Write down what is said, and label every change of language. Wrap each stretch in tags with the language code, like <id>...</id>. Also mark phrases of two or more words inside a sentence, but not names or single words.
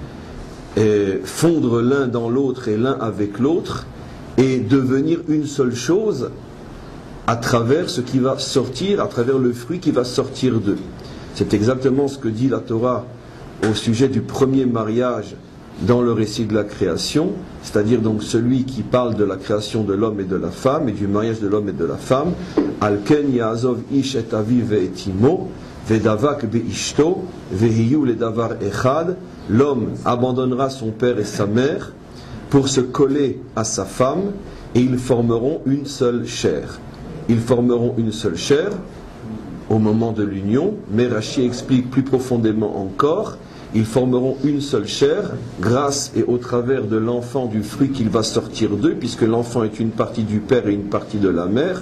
<fr>et fondre l'un dans l'autre et l'un avec l'autre, et devenir une seule chose à travers ce qui va sortir, à travers le fruit qui va sortir d'eux. C'est exactement ce que dit la Torah au sujet du premier mariage dans le récit de la création, c'est-à-dire donc celui qui parle de la création de l'homme et de la femme, et du mariage de l'homme et de la femme.</fr> <he>על כן יעזוב איש את אביו ואת אמו, ודבק באשתו, והיו לבשר אחד.</he> <fr>L'homme abandonnera son père et sa mère pour se coller à sa femme, et ils formeront une seule chair. Ils formeront une seule chair au moment de l'union, mais Rashi explique plus profondément encore, ils formeront une seule chair grâce et au travers de l'enfant, du fruit qu'il va sortir d'eux, puisque l'enfant est une partie du père et une partie de la mère.</fr>